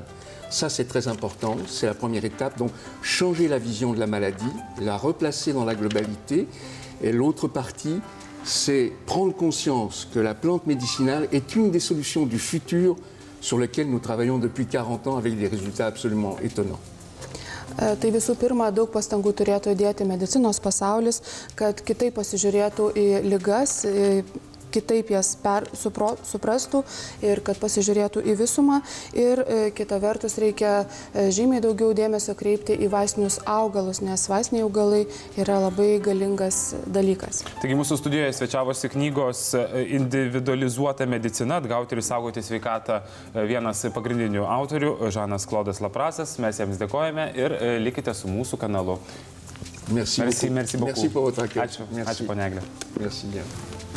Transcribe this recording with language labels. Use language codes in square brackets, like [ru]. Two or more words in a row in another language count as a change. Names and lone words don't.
[fr] Ça, c'est très important, c'est la première étape. Donc, changer la vision de la maladie, la replacer dans la globalité. Et l'autre partie, c'est prendre conscience que la plante médicinale est une des solutions du futur sur lesquelles nous travaillons depuis 40 ans avec des résultats absolument étonnants. [lt] Tai visų pirma, daug pastangų turėtų įdėti medicinos pasaulis, kad kitaip pasižiūrėtų į ligas, kitaip jas suprastų ir kad pasižiūrėtų į visumą. Ir kita vertus reikia žymiai daugiau dėmesio kreipti į vaistinius augalus, nes vaistiniai augalai yra labai galingas dalykas. Taigi mūsų studijoje svečiavosi knygos Individualizuota medicina, atgauti ir saugoti sveikatą vienas pagrindinių autorių, Žanas Klodas Laprasas. Mes jiems dėkojame ir likite su mūsų kanalu. [fr] Merci beaucoup. Merci beaucoup. Merci pour votre accueil. [lt] Ačiū, ponia Egle. [fr] Merci bien.